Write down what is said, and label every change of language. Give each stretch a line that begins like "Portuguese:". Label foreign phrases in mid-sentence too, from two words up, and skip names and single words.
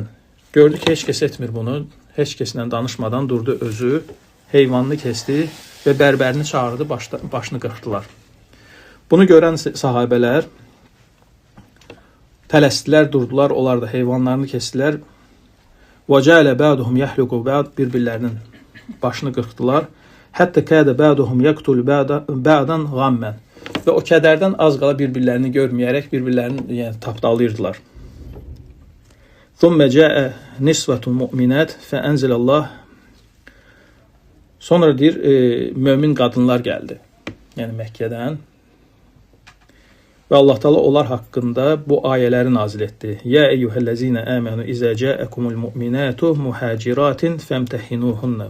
Azerbaijani: Gördü ki, heç kəs etmir bunu. Heç kəslə danışmadan durdu özü, heyvanını kesti və bərbərini çağırdı, başını qırxdılar. Bunu görən sahabələr tələsdilər, durdular, onlar da heyvanlarını kestilər.
Arabic: وَجَعَلَ بَعْدُهُمْ يَحْلُقُ بَعْدٍ.
Azerbaijani: Bir-birlərinin başını qırxdılar. Hətta
Arabic: كاد بعضهم يقتل بعضا غما.
Azerbaijani: Və o kədərdən az qala bir-birlərini görməyərək bir-birlərini yəni tapdalayırdılar.
Arabic: ثم جاء نسوة مؤمنات فأنزل الله.
Azerbaijani: Sonra deyir, mömin qadınlar gəldi. Yəni Məkkədən. Və Allah Taala onlar haqqında bu ayələri nazil etdi.
Arabic: يا أيها الذين آمنوا إذا جاءكم المؤمنات مهاجرات فامتحنوهن.